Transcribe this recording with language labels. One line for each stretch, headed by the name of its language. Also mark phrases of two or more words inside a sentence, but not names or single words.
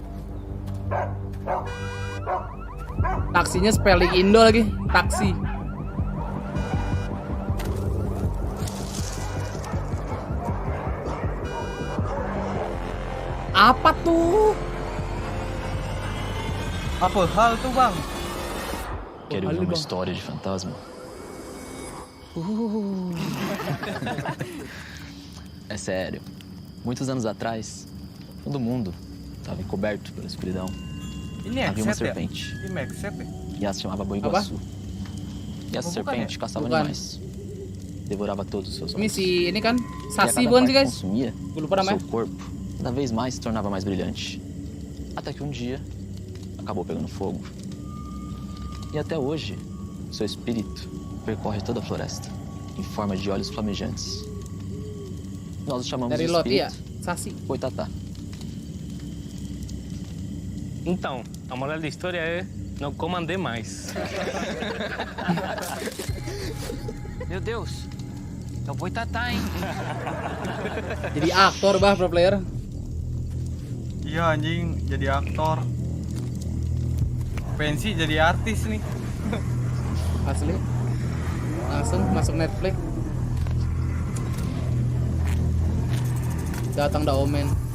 Indonesian: Taksinya spelling Indo lagi. Taksi. Apa tuh? Apa hal tuh, Bang?
Portuguese: Quer ouvir uma história de fantasma? É sério. Muitos anos atrás, todo mundo estava encoberto pela escuridão.
Indonesian: Ini
Portuguese: Havia uma
Indonesian: headset ya?
Portuguese: serpente.
Indonesian: Ini headset ya?
Portuguese: E ela se chamava Boi Iguaçu. E essa
Indonesian: Bukan
Portuguese: serpente
Indonesian: ya?
Portuguese: caçava
Indonesian: Bukan.
Portuguese: animais. Devorava todos os seus
Indonesian: Ini
Portuguese: homens.
Indonesian: si ini kan
Portuguese: E a
Indonesian: Sasi
Portuguese: cada
Indonesian: bukan
Portuguese: parte
Indonesian: sih, guys?
Portuguese: consumia,
Indonesian: Gue lupa namanya.
Portuguese: seu corpo cada vez mais se tornava mais brilhante. Até que um dia acabou pegando fogo E até hoje, seu espírito percorre toda a floresta, em forma de olhos flamejantes. Nós o chamamos de espírito Boitatá. Então, a moral da história é não comam demais. Meu Deus, é o Boitatá, hein?
Indonesian: Jadi aktor bah pro player. Iya anjing, jadi aktor. Pensi jadi artis nih. Asli. Langsung masuk Netflix. Datang dah Omen.